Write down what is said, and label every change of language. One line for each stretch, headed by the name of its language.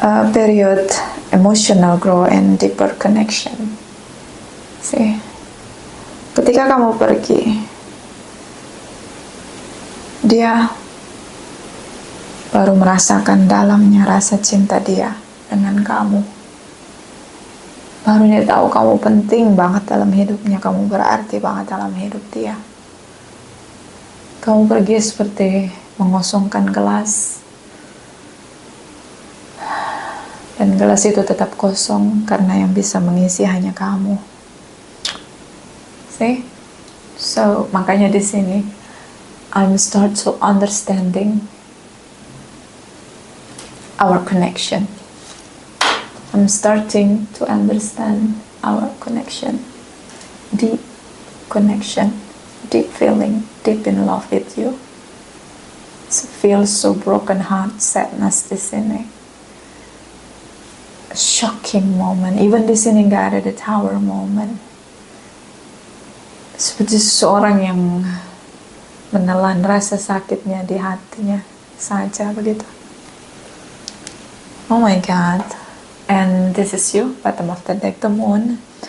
English: Period emotional growth and deeper connection.
Indonesian: See, ketika kamu pergi, dia baru merasakan dalamnya rasa cinta dia dengan kamu. Baru dia tahu kamu penting banget dalam hidupnya, kamu berarti banget dalam hidup dia. Kamu pergi seperti mengosongkan gelas, dan gelas itu tetap kosong karena yang bisa mengisi hanya kamu.
English: See? So,
Indonesian: makanya di sini
English: I'm start to understanding our connection. I'm starting to understand our connection. Deep connection, deep feeling, deep in love with you. It feels so broken heart, sadness
Indonesian: di sini.
English: A shocking moment. Even
Indonesian: di sini nggak ada
English: the tower moment.
Indonesian: Seperti seseorang yang menelan rasa sakitnya di hatinya saja begitu.
English: Oh my God. And this is you, bottom of the deck, the moon.